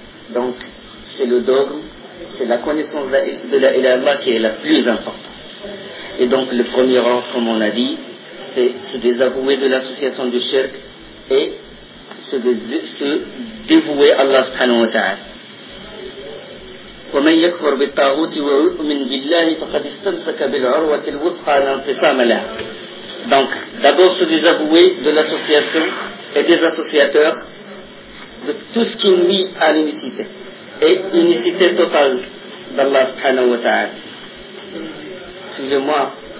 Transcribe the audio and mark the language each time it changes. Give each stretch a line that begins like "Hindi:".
French: Donc, c'est le dogme, c'est la connaissance de la ilaha illallah qui est la plus importante. Et donc, le premier ordre, comme on a dit, c'est se désavouer de l'association du shirk et se dévouer à Allah subhanahu wa ta'ala.
Arabic: ومن يكفر بالطاغوت ومن بالله فقد استمسك بالعروة الوثقى لا انفصام لها.
French: Donc d'abord se désavouer de l'association et des associateurs de tout ce qui nuit à l'unicité et l'unicité totale d'Allah subhanahu wa ta'ala. Suivez-moi.